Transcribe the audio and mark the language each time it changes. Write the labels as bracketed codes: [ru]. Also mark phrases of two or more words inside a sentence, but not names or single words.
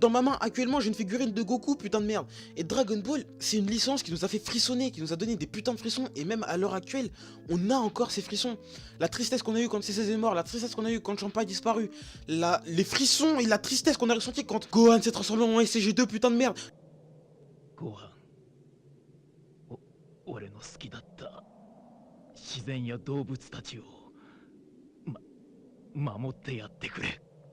[fr] Dans ma main, actuellement, j'ai une figurine de Goku, putain de merde. Et Dragon Ball, c'est une licence qui nous a fait frissonner, qui nous a donné des putains de frissons, et même à l'heure actuelle, on a encore ces frissons. La tristesse qu'on a eu quand CC est mort, la tristesse qu'on a eu quand Champa a disparu, les frissons et la tristesse qu'on a ressenti quand Gohan s'est transformé en SCG2, putain de merde. [ja] Gohan, 俺の好きだった自然や動物たちを守ってやってくれ。